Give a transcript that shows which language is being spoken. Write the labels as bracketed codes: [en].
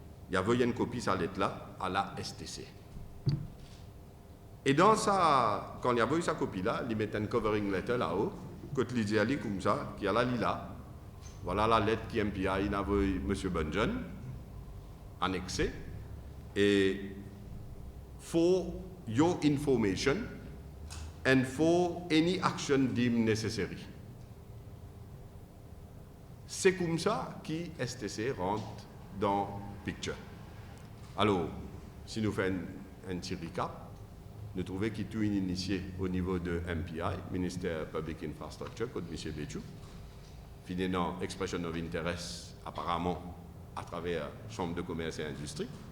[fr] Il a envoyé une copie de sa lettre-là à la STC. Et dans ça, quand il a envoyé sa copie-là, il met une [en] covering letter [fr] là-haut, quand il dit comme ça, qui a la là. Voilà la lettre qui MPI a envoyée M. Bungen, annexée. [en] Et for your information and for any action deemed necessary. [fr] C'est comme ça que STC rentre dans le picture. Alors, si nous faisons un petit recap, nous trouvons qu'il y a tout initié au niveau de MPI, Ministère Public Infrastructure, comme M. Béchou. Finalement, [en] expression of interest, [fr] apparemment, à travers la Chambre de commerce et industrie.